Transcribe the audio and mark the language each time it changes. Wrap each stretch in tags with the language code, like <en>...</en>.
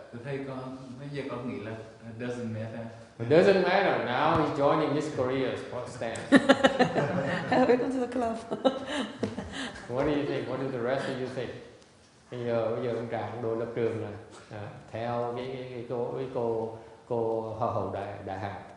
<vi>Thầy con bây giờ con nghĩ là</vi> <en>doesn't matter. It doesn't matter. Now he's joining Miss Korea's stand. Welcome to the club. What do you think? What do the rest of you think?</en> <vi>Bây giờ ông Tràng đồ lập trường là theo cái cô hoa hậu đại học.</vi>